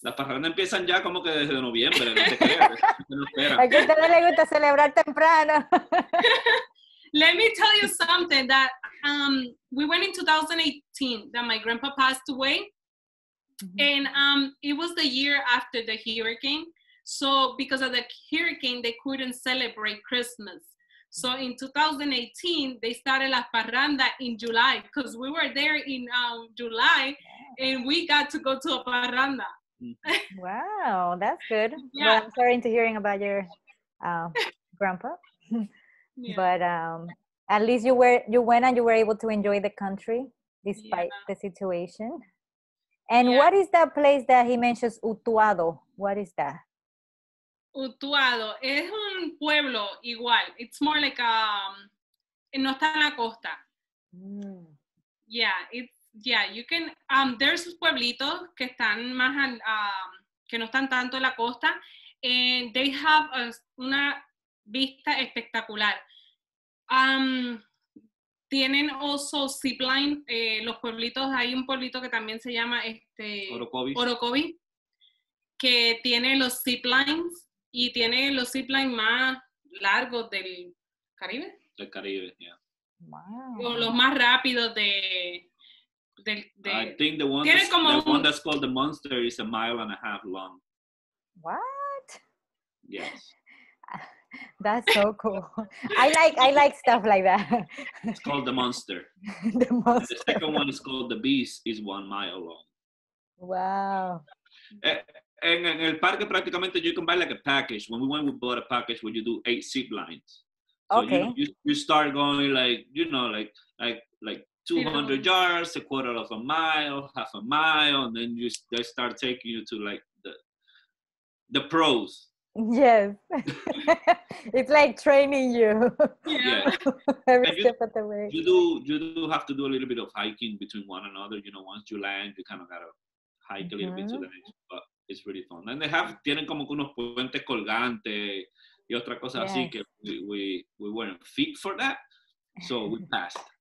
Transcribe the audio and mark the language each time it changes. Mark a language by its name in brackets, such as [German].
[Spanish] Las parrandas empiezan ya como que desde noviembre, no te creas. A que a ustedes les gusta celebrar temprano. [English] Let me tell you something that we went in 2018 that my grandpa passed away. And it was the year after the hurricane. So because of the hurricane, they couldn't celebrate Christmas. So in 2018, they started La Parranda in July because we were there in July and we got to go to a parranda. Wow, that's good. Yeah. Well, I'm sorry to hearing about your grandpa. But at least you went and you were able to enjoy the country despite the situation. And what is that place that he mentions, Utuado? What is that? [Spanish] Utuado es un pueblo igual. [English] It's more like [Spanish] no está en la costa. [English] You can there's [Spanish] pueblitos que están más que no están tanto en la costa, [English] and they have [Spanish] una vista espectacular. Tienen also zipline, los pueblitos, hay un pueblito que también se llama Orocovi, que tiene los ziplines y tiene los ziplines más largos del Caribe. Del Caribe, yeah. [English] Wow. [Spanish] O los más rápidos [English] I think the one that's called the Monster is 1.5 miles long. What? Yes. That's so cool. I like stuff like that. It's called the Monster. The Monster. And the second one is called the Beast, is 1 mile long. Wow. [Spanish] En el parque prácticamente [English] you can buy like a package. When we went, we bought a package where you do 8 zip lines. So Okay. you start going like 200 yards, a quarter of a mile, half a mile, and then they start taking you to like the pros. Yes. It's like training you. Yeah. Every And step of the way. you do have to do a little bit of hiking between one another. Once you land, you kind of gotta hike a little bit to the next, but it's really fun. [Spanish] And tienen como que unos puentes colgantes y otra cosa así que [English] we weren't fit for that, so we passed.